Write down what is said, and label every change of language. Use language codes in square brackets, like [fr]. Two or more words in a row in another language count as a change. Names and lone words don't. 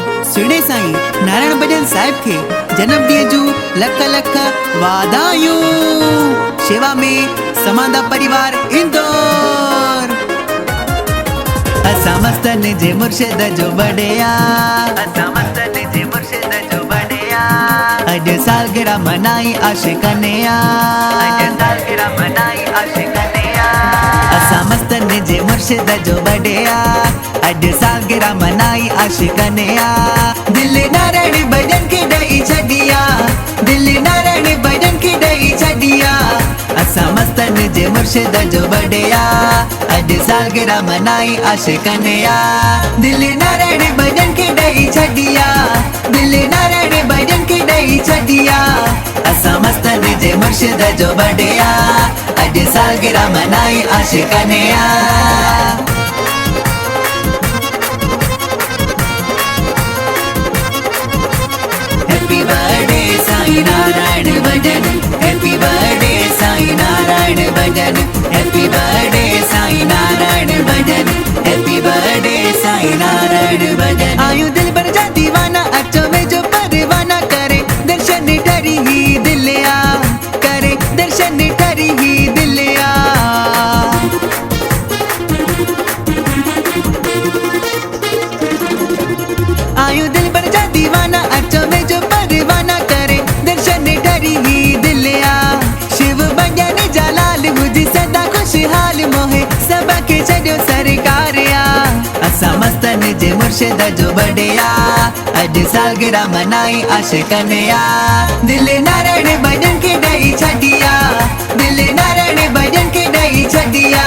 [sd] सुने साईं नारायण भजन साहिब के जन्म ॾींहं जूं लख लख वाधायूं। शेवा में समादा परिवार इंदौर। असां मस्तन जे मुर्शिद जो बड़िया, असां मस्तन जे मुर्शिद जो बड़िया। अॼु सालगिरह मनाई आशिक़ने या, अॼु सालगिरह मनाई आशिक़ने या। असां मस्तन जे मुर्शिद जो बड़िया, अॼु सालगिरह मनाई आशिक़ने या। दिल नारायण भजन खे ॾेई छॾिया, दिल नारायण भजन खे ॾेई छॾिया। असां मस्तन जे मुर्शिद जो बड़िया, अॼु सालगिरह मनाई आशिक़ने या। दिल नारायण भजन खे ॾेई छॾिया, दिल नारायण भजन खे ॾेई छॾिया। असां मस्तन जे मुर्शिद जो बड़िया, अॼु सालगिरह मनाई आशिक़ने या। [en] Happy birthday Sain Narayan Bhajan, happy birthday Sain Narayan Bhajan, happy birthday Sain Narayan Bhajan, happy birthday Sain Narayan Bhajan. [sd] आयु दिल भर जा दीवाना, अचो वेझो परवाना करे दर्शन ठरी ही दिलिया, करे दर्शन ठरी ही दिलिया। आयु दिल भर जा दीवाना, अचो वेझो परवाना करे दर्शन ठरी ही दिलिया। शिव भजन जलाल मुझी सदा खुशहाल मोहे सबके छॾियो सरकारिया। असां मस्तन जे मुर्शिद जो बड़िया, अॼु सालगिरह मनाई आशिक़ने या। दिल नारायण भजन खे ॾेई छॾिया, दिल नारायण भजन खे ॾेई छॾिया।